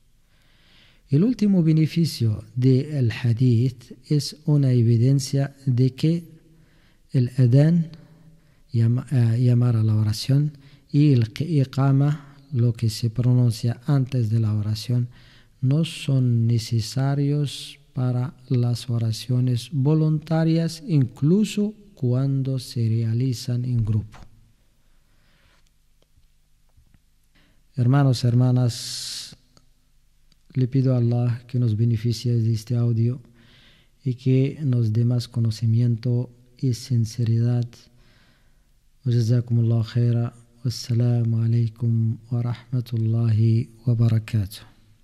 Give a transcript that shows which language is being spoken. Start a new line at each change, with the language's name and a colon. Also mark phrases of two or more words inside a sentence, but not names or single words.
Spanish: El último beneficio del hadith es una evidencia de que el adán, llamar a la oración, y el iqama, lo que se pronuncia antes de la oración, no son necesarios para las oraciones voluntarias, incluso cuando se realizan en grupo. Hermanos, hermanas, le pido a Allah que nos beneficie de este audio y que nos dé más conocimiento y sinceridad.
Arabic: جزاكم الله خيرا. والسلام عليكم ورحمة الله وبركاته.